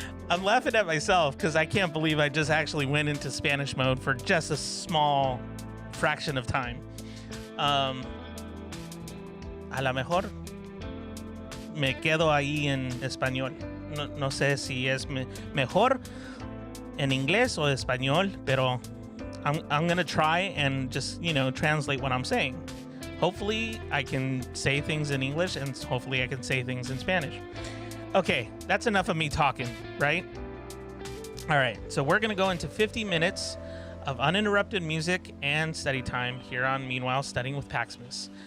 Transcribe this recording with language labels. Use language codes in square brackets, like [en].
[en] I'm laughing at myself because I can't believe I just actually went into Spanish mode for just a small fraction of time. [es] A lo mejor me quedo ahí en español. No sé si es mejor en inglés o español, pero [en] I'm gonna try and just, you know, translate what I'm saying. Hopefully I can say things in English, and hopefully I can say things in Spanish. Okay, that's enough of me talking, right? All right, so we're gonna go into 50 minutes of uninterrupted music and study time here on Meanwhile Studying with Paximus.